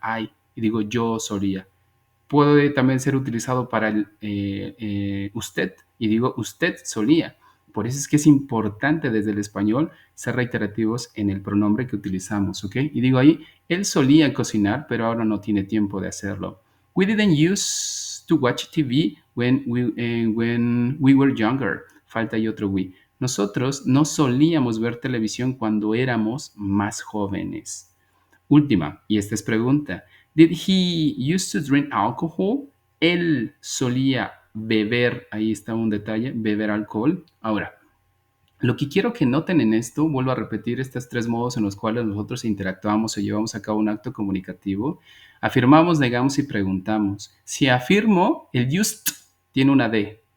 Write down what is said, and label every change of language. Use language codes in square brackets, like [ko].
[es] I, y digo yo solía. Puede también ser utilizado para el usted, y digo usted solía. Por eso es que es importante desde el español ser reiterativos en el pronombre que utilizamos, ¿ok? Y digo ahí, él solía cocinar, pero ahora no tiene tiempo de hacerlo. [en] We didn't use to watch TV when we were younger. [es] Falta ahí otro we. Nosotros no solíamos ver televisión cuando éramos más jóvenes. Última, y esta es pregunta. [en] Did he used to drink alcohol? [es] Él solía beber, ahí está un detalle, beber alcohol. Ahora, lo que quiero que noten en esto, vuelvo a repetir estos tres modos en los cuales nosotros interactuamos o llevamos a cabo un acto comunicativo. Afirmamos, negamos y preguntamos. Si afirmo, el used tiene una D.